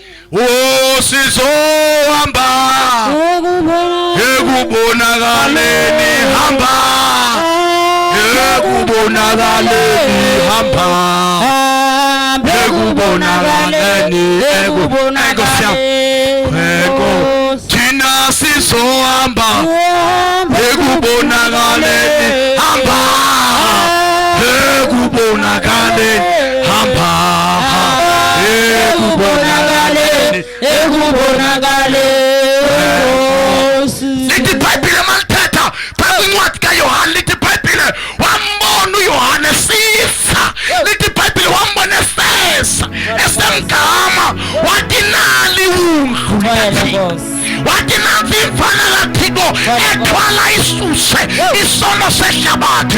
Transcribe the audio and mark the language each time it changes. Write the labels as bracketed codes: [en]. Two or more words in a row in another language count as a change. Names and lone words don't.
[xh] Sizohamba, ekubonakaleni hamba, ekubonakaleni hamba, ekubonakaleni thina sizohamba, ekubonakaleni hamba, ekubonakaleni hamba, lithi iBhayibhile malithetha phambi kwencwadi kaYohane, lithi iBhayibhile wambona uYohane sifa, lithi iBhayibhile wambona efesa esemgama, wathi nali undlu likaThixo, wathi nansi imfana kaThixo ethwala isuse isono sehlabathi.